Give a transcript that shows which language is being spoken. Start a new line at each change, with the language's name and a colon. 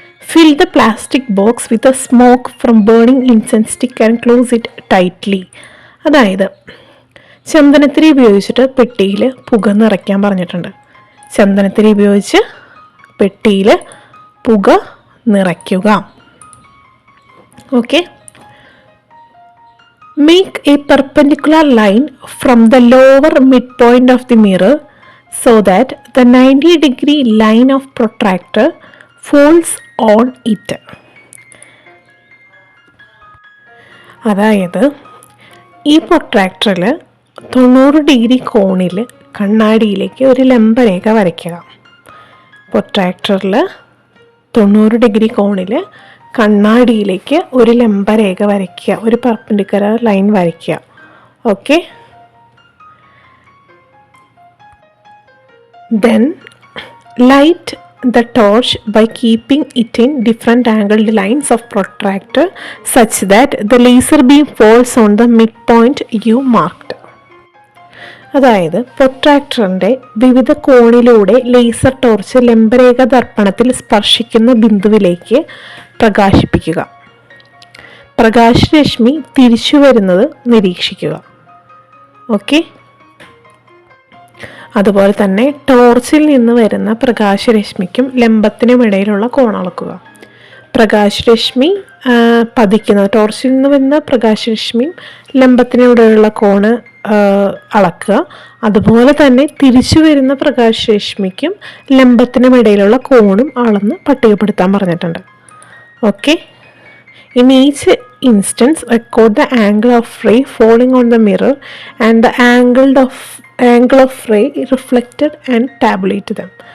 English: Fill the plastic box with a smoke from burning incense stick and close it tightly.
Malayalam: അതായത് ചന്ദനത്തിരി ഉപയോഗിച്ചിട്ട് പെട്ടിയിൽ പുക നിറയ്ക്കാൻ പറഞ്ഞിട്ടുണ്ട്. ചന്ദനത്തിരി ഉപയോഗിച്ച് പെട്ടിയിൽ പുക നിറയ്ക്കുക. Okay.
English: Make a perpendicular line from the lower midpoint of the mirror so that the 90-degree line of protractor falls on it.
Malayalam: അതായത് ഈ പ്രൊട്രാക്ടറിൽ 90 ഡിഗ്രി കോണിൽ കണ്ണാടിയിലേക്ക് ഒരു ലംബരേഖ വരയ്ക്കുക. പ്രൊട്രാക്ടറിൽ 90 ഡിഗ്രി കോണിൽ കണ്ണാടിയിലേക്ക് ഒരു ലംബരേഖ വരയ്ക്കുക, ഒരു പെർപെൻഡിക്കുലർ ലൈൻ വരയ്ക്കുക. Okay.
English: Then light the torch by keeping it in different angled lines of protractor such that the laser beam falls on the midpoint you marked.
Malayalam: അതായത് പ്രൊട്രാക്ടറിൻ്റെ വിവിധ കോണിലൂടെ ലേസർ ടോർച്ച് ലംബരേഖ ദർപ്പണത്തിൽ സ്പർശിക്കുന്ന ബിന്ദുവിലേക്ക് പ്രകാശിപ്പിക്കുക. പ്രകാശരശ്മി തിരിച്ചു വരുന്നത് നിരീക്ഷിക്കുക. ഓക്കെ. അതുപോലെ തന്നെ ടോർച്ചിൽ നിന്ന് വരുന്ന പ്രകാശരശ്മിക്കും ലംബത്തിനും ഇടയിലുള്ള കോൺ അളക്കുക. പ്രകാശരശ്മി പതിക്കുന്നത്, ടോർച്ചിൽ നിന്ന് വരുന്ന പ്രകാശരശ്മിയും ലംബത്തിനും ഇടയിലുള്ള കോണ് അളക്കുക. അതുപോലെ തന്നെ തിരിച്ചു വരുന്ന പ്രകാശരശ്മിക്കും ലംബത്തിനും ഇടയിലുള്ള കോണും അളന്ന് പട്ടികപ്പെടുത്താൻ പറഞ്ഞിട്ടുണ്ട്. Okay.
English: In each instance, record the angle of ray falling on the mirror and the angle of ray reflected and tabulate them.